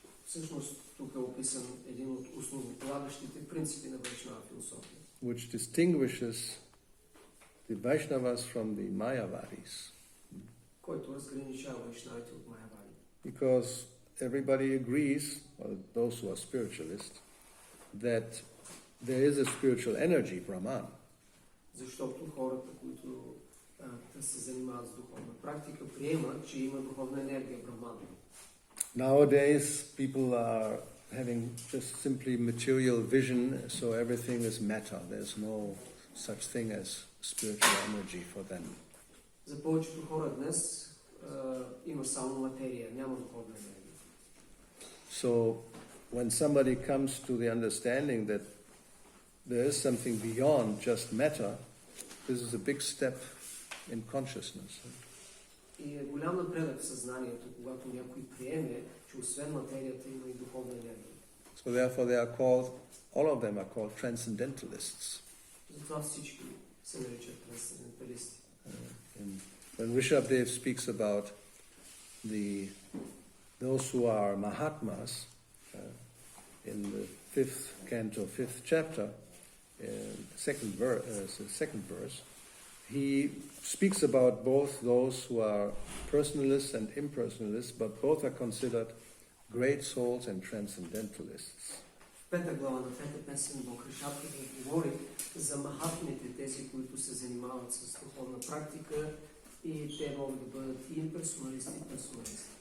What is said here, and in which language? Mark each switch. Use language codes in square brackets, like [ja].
[bg] Всъщност, тук е описан един от основополагащите принципи на Вайшнава философия, [en] which distinguishes the Vaishnavas from the Mayavadis. [bg] който разграничава Вайшнавите от Майявади. [en] Because everybody agrees, or those who are spiritualists, that there is a spiritual energy, Brahman. [bg] Защото хората, които се занимават с духовна практика, приемат, че има духовна енергия, Браман. [en] Nowadays, people are having just simply material vision, so everything is matter. There's no such thing as spiritual energy for them. [bg] За повечето хора днес има само материя, няма духовна енергия. [en] So, when somebody comes to the understanding that there is something beyond just matter, this is a big step in consciousness. [bg] И е голям напредък в съзнанието, когато някой приеме, че освен материята има и духовна енергия. [en] So therefore they are called, all of them are called transcendentalists. [bg] Затова всички се наричат трансценденталисти. [en] When Rishabdev speaks about those who are Mahatmas, in the 5th canto, 5th chapter, second verse, he speaks about both those who are personalists and impersonalists, but both are considered great souls and transcendentalists. [bg] В 5 глава на 3 песен Бог Решатката говори за махатмите, тези, които се занимават с духовна практика и те могат да бъдат и имперсоналисти, и персоналисти.